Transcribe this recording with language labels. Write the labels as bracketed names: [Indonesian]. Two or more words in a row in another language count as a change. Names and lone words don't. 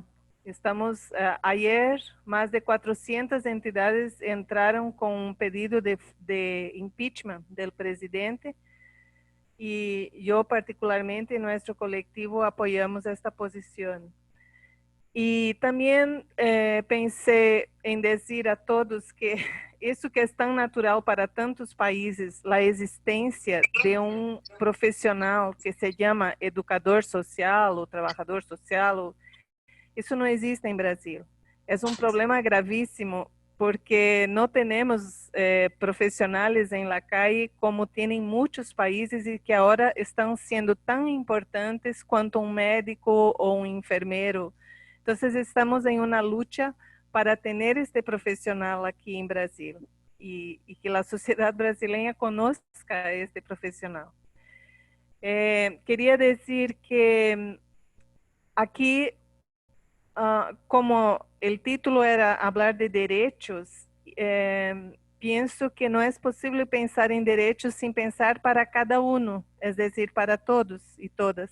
[Spanish] Ayer, más de 400 entidades entraron con un pedido de impeachment del presidente y yo particularmente en nuestro colectivo apoyamos esta posición. Y también pensé en decir a todos que [Portuguese] isso que é tão natural para tantos países, a existência de um profissional que se chama educador social ou trabalhador social, isso não existe em Brasil. É um problema gravíssimo porque não temos profissionais em [Spanish] la calle [Portuguese] como tem em muitos países e que agora estão sendo tão importantes quanto um médico ou um enfermeiro. [Spanish] Entonces estamos en una lucha para tener este profesional aquí en Brasil y que la sociedad brasileña conozca a este profesional. Quería decir que aquí, como el título era hablar de derechos, pienso que no es posible pensar en derechos sin pensar para cada uno, es decir, para todos y todas.